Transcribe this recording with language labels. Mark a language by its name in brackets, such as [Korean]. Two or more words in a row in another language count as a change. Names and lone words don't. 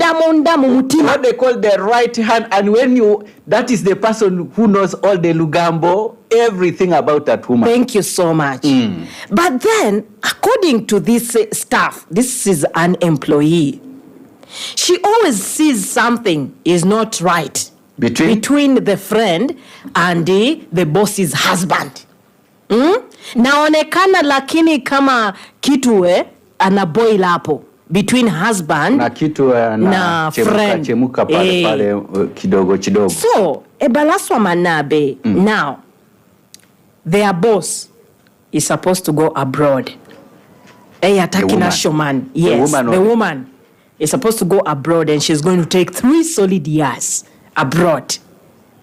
[English] they call the right hand, and that is the person who knows all the lugambo, everything about that woman. Thank you so much. But then, according to this staff, this is an employee. She always sees something is not right between the friend and the boss's husband. [Swahili] Naonekana lakini kama kitu anaboil hapo. [English] Between husband na friend. [Swahili] Kidogo. So, ebalaswa manabe. [English] Now, their boss is supposed to go abroad. Yes, the woman is supposed to go abroad and she's going to take 3 solid years abroad.